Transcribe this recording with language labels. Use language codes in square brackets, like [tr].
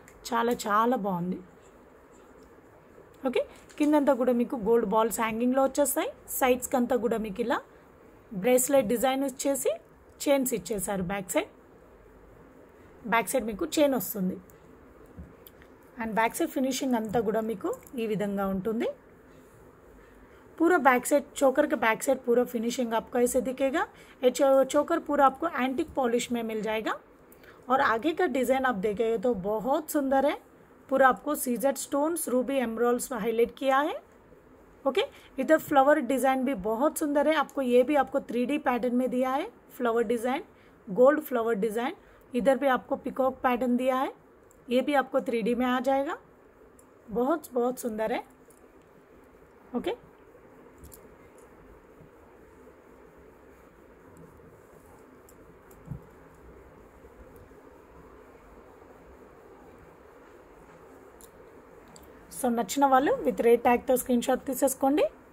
[te] చాలా బాగుంది. ఓకే, కిందంతా కూడా మీకు గోల్డ్ బాల్స్ హ్యాంగింగ్లో వచ్చేస్తాయి. సైడ్స్కి అంతా కూడా మీకు ఇలా బ్రేస్లెట్ డిజైన్ వచ్చేసి చైన్స్ ఇచ్చేసారు. బ్యాక్ సైడ్ మీకు చైన్ వస్తుంది. అండ్ బ్యాక్ సైడ్ ఫినిషింగ్ అంతా కూడా మీకు ఈ విధంగా ఉంటుంది. [hi] पूरा बैक साइड चोकर के बैक साइड पूरा फिनिशिंग आपको ऐसे दिखेगा। ये चोकर पूरा आपको एंटिक पॉलिश में मिल जाएगा। और आगे का डिज़ाइन आप देखेंगे तो बहुत सुंदर है। पूरा आपको CZ stones Ruby emeralds highlight किया है। ओके, इधर फ्लावर डिज़ाइन भी बहुत सुंदर है। आपको ये भी आपको 3D पैटर्न में दिया है flower design, gold flower design. इधर भी आपको पिकॉक पैटर्न दिया है, ये भी आपको 3D में आ जाएगा। बहुत बहुत सुंदर है। [te] ओके, సో నచ్చిన వాళ్ళు విత్ రేట్ ట్యాగ్తో స్క్రీన్ షాట్ తీసేసుకోండి।